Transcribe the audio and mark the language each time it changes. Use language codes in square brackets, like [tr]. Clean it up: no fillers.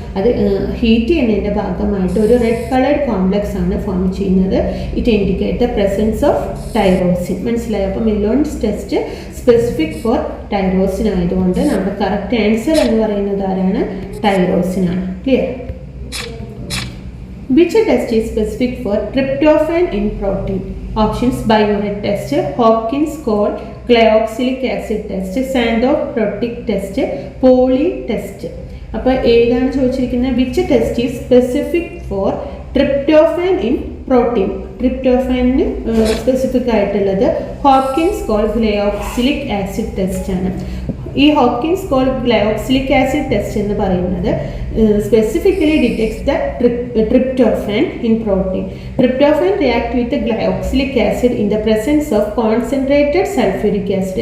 [ml] അത് ഹീറ്റ് ചെയ്യുന്നതിൻ്റെ ഭാഗമായിട്ട് ഒരു റെഡ് കളേർഡ് കോംപ്ലക്സ് ആണ് ഫോം ചെയ്യുന്നത്. [en] It indicate the presence of tyrosine. [ml] മനസ്സിലായോ? അപ്പോൾ മില്ലോൺസ് ടെസ്റ്റ് സ്പെസിഫിക് ഫോർ ടൈറോസിൻ ആയതുകൊണ്ട് നമ്മുടെ കറക്റ്റ് ആൻസർ എന്ന് പറയുന്നത് ആരാണ്? ടൈറോസിനാണ്. Clear? [en] Which test is specific for tryptophan in protein? Options: Biuret test, Hopkins-Cole glyoxylic acid test, Sandow-Protic test, Pauli test. [ml] അപ്പോൾ ഏതാണ് ചോദിച്ചിരിക്കുന്നത്? [en] Which test is specific for tryptophan in protein? [ml] ട്രിപ്റ്റോഫാനിന് specific ആയിട്ടുള്ളത് Hopkins-call ഗ്ലയോക്സിലിക് acid test ആണ്. [en] ഈ Hopkins Cole glyoxylic acid test [ml] എന്ന് പറയുന്നത് [en] Specifically detects the tryptophan in protein. Tryptophan react with glyoxylic acid in the presence of concentrated sulfuric acid.